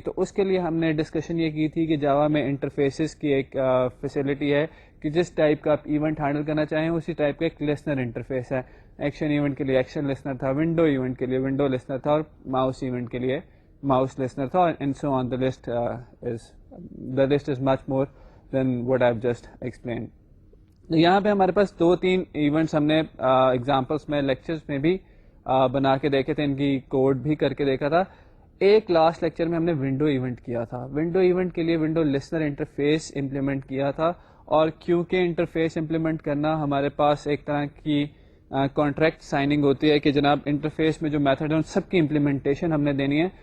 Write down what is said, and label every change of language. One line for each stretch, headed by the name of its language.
Urdu: تو اس کے لیے ہم نے ڈسکشن یہ کی تھی کہ جاوا میں انٹرفیسز کی ایک فیسلٹی ہے کہ جس ٹائپ کا آپ ایونٹ ہینڈل کرنا چاہیں اسی ٹائپ کا ایک لسنر انٹرفیس ہے. ایکشن ایونٹ کے لیے ایکشن لسنر تھا, ونڈو ایونٹ کے لیے ونڈو لسنر تھا, اور ماؤس ایونٹ کے لیے ماؤس لسنر تھا,
English: And so on. The list is much more than what I just explain.
Urdu: یہاں پہ ہمارے پاس 2-3 ایونٹس ہم نے ایگزامپلس میں لیکچرز میں بھی بنا کے دیکھے تھے, ان کی کوڈ بھی کر کے دیکھا تھا. ایک لاسٹ لیکچر میں ہم نے ونڈو ایونٹ کیا تھا. ونڈو ایونٹ کے لیے ونڈو لسنر انٹرفیس امپلیمنٹ کیا تھا, اور کیونکہ انٹرفیس امپلیمنٹ کرنا ہمارے پاس ایک طرح کی کانٹریکٹ سائننگ ہوتی ہے کہ جناب انٹرفیس میں جو میتھڈ ہیں ان سب کی امپلیمنٹیشن ہم نے دینی ہے.